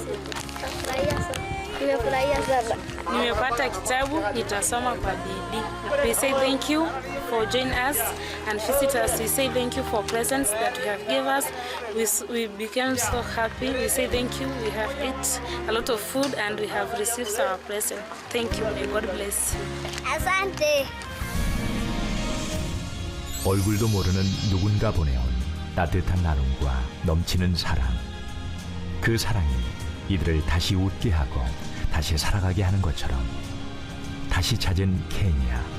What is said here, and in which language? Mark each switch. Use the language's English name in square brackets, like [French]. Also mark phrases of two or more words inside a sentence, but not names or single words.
[Swahili] Nimefurahia sana. Nimepata kitabu, nitasoma kwa bidii. [English] We say thank you for joining us and visitors. We say thank you for presents that you have given us. We became so happy. We say thank you. We have eaten a lot of food and we have received our present. Thank you. May God bless you. [Swahili] Asante. [Korean] 얼굴도 모르는 누군가 보내온 따뜻한 나눔과 넘치는 사랑. 그 사랑이 이들을 다시 웃게 하고 다시 살아가게 하는 것처럼 다시 찾은 케냐.